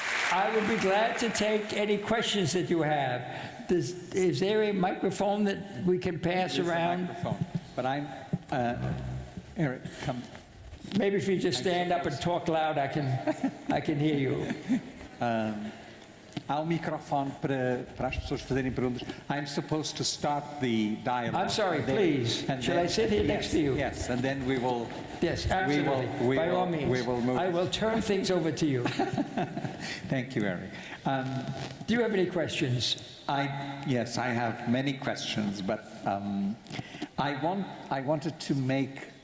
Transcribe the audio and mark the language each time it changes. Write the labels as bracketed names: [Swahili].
[English] I would be glad to take any questions that you have. Is there a microphone that we can pass around? Microphone. But I'm, Eric, come. Maybe if you just stand up and talk loud, I can hear you. [Portuguese] Há microfone para as pessoas fazerem perguntas. [English] I'm supposed to start the dialogue. I'm sorry, please. Shall I sit here next to you? Yes, and then we will. Yes, absolutely. By all means. We will move. I will turn things over to you. Thank you, Eric. Do you have any questions? Yes, I have many questions, but I wanted to make.